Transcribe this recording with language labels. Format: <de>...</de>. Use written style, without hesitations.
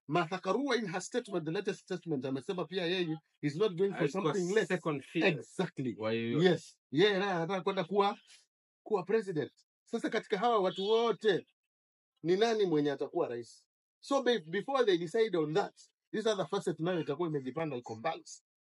<en>Martha Karua in her statement, the latest statement,</en> <sw>amesema pia yeye</sw> <en>is not going for something less. Exactly. Yes.</en> <sw>Yeye anataka kwenda kuwa president. Sasa katika hawa watu wote ni nani mwenye atakuwa rais?</sw> <en>So before they decide on that, these are the facets</en> <sw>nayo itakuwa imejipanga iko balance.</sw>